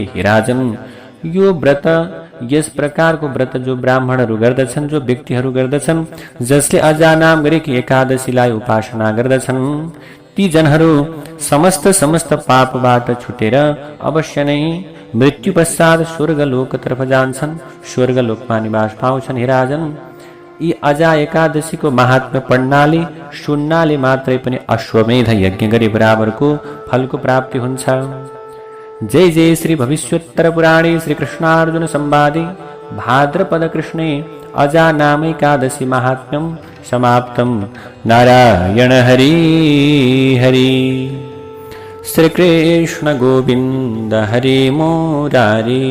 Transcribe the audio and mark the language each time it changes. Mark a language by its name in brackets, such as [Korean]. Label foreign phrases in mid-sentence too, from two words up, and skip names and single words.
[Nepali] हे राजन, यो व्रत, यस प्रकारको व्रत जो ब्राह्मणहरू गर्दछन्, जो व्यक्तिहरू गर्दछन्, जसले अजा नाम गरेकी एकादशीलाई उपासना गर्दछन्, ती जनहरू समस्त पापबाट छुटेर अवश्य नै मृत्यु पश्चात स्वर्गलोकतर्फ जान्छन्, स्वर्गलोकमा निवास पाउँछन्। हे राजन, यी अजा एकादशीको महात्म्य पढ्नाले, सुन्नाले मात्रै पनि अश्वमेध यज्ञ गरे बराबरको फलको प्राप्ति हुन्छ। [Sanskrit] जय जय श्री भविष्योत्तर पुराणे श्री कृष्णार्जुन संवादे भाद्रपद कृष्णे अजा नाम एकादशी महात्म्यं समाप्तम्। नारायण हरि हरि। श्रीकृष्ण गोविन्द हरे मुरारे।